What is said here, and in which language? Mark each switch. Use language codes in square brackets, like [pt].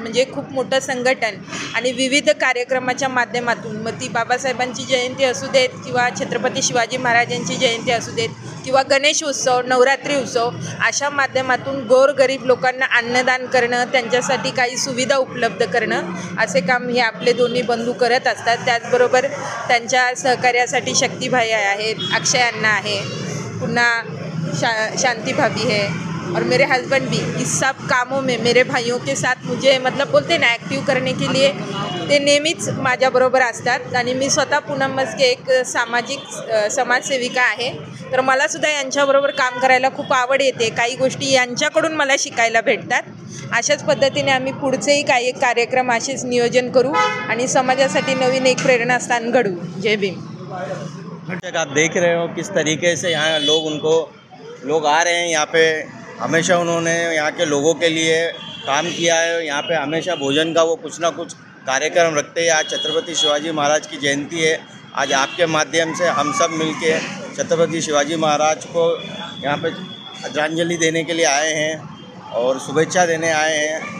[mr] म्हणजे खूप मोठं संघटन आणि विविध कार्यक्रमाच्या माध्यमातून, मग ती बाबासाहेबांची जयंती असू देत किंवा छत्रपती शिवाजी महाराजांची जयंती असू देत किंवा गणेश उत्सव, नवरात्री उत्सव, अशा माध्यमातून गोरगरीब लोकांना अन्नदान करणं, त्यांच्यासाठी काही सुविधा उपलब्ध करणं, असे काम हे आपले दोन्ही बंधू करत असतात. त्याचबरोबर त्यांच्या सहकार्यासाठी शक्तिभाई आहेत, अक्षय अण्णा आहे, पुन्हा [hi] शांति भाभी है और मेरे हस्बैंड भी. इस सब कामों में मेरे भाइयों के साथ मुझे मतलब बोलते ना ॲक्टिव्ह करने के लिए [mr] ते नेहमीच माझ्याबरोबर असतात. आणि मी स्वतः पूनम मस्के एक समाजसेविका आहे. तर मलासुद्धा यांच्याबरोबर काम करायला खूप आवड येते. काही गोष्टी यांच्याकडून मला शिकायला भेटतात. अशाच पद्धतीने आम्ही पुढचेही काही कार्यक्रम असेच नियोजन करू आणि समाजासाठी नवीन एक प्रेरणास्थान घडवू. जय भीम. [hi] आप देख रहे हो किस तरीके से यहाँ लोग आ रहे हैं. यहाँ पे हमेशा उन्होंने यहाँ के लोगों के लिए काम किया है. यहाँ पे हमेशा भोजन का वो कुछ ना कुछ कार्यक्रम रखते हैं. आज छत्रपति शिवाजी महाराज की जयंती है. आज आपके माध्यम से हम सब मिलके छत्रपति शिवाजी महाराज को यहाँ पे श्रद्धांजलि देने के लिए आए हैं और शुभेच्छा देने आए हैं.